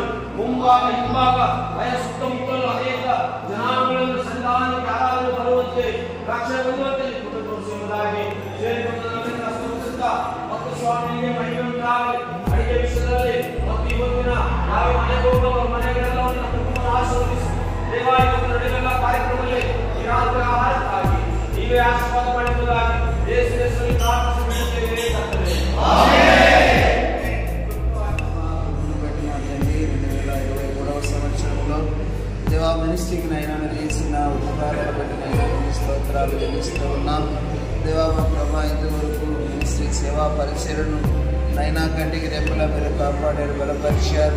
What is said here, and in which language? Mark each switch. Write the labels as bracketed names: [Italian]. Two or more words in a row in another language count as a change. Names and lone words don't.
[Kannada] ಮುಂಭಾಗ ಹಿಂಭಾಗ ಸುತ್ತಮುತ್ತಲು ಅನೇಕ ಜನಾಂಗಗಳನ್ನು ಸಂಧಾನಕ್ಕೆ ಯಾರಾದರೂ ಬರುವಂತೆ ರಕ್ಷಣೆ ಬರುವಂತೆ ತೋರಿಸುವುದಾಗಿ ಮತ್ತು ಸ್ವಾಮಿಗೆ ಮಹಿಮೆಯಾಗಲಿ. ಅಡಿಗೆ ವಿಷಯದಲ್ಲಿ ಮತ್ತು ಇವತ್ತಿನ ಯಾವ ಮನೆಗೆ ಹೋಗುವ ಮನೆಗಳೆಲ್ಲವನ್ನು ಕುಟುಂಬ ಆಶೀರ್ವದಿಸಿ ದೇವಾ. ಇವತ್ತು ನಡೆಯಲ್ಲ ಕಾರ್ಯಕ್ರಮದಲ್ಲಿ ಈ ರಾತ್ರಿ ಆಹಾರಕ್ಕಾಗಿ ನೀವೇ ಆಶೀರ್ವಾದ ಮಾಡುವುದಾಗಿ ಯೇಸುವಿನ ಹೆಸರಲ್ಲಿ ಪ್ರಾರ್ಥಿಸುತ್ತೇವೆ. [Telugu] దేవా మినిస్ట్రీకి నైనా చేసిన ఉపకారాల బట్టి నైనా స్తోత్రాలు చెల్లిస్తూ ఉన్నాం దేవా. మా ప్రభా ఇంతవరకు మినిస్ట్రీ సేవా పరిచయను నైనా కంటికి రెప్పలా మీరు కాపాడారు, బలపరిచారు.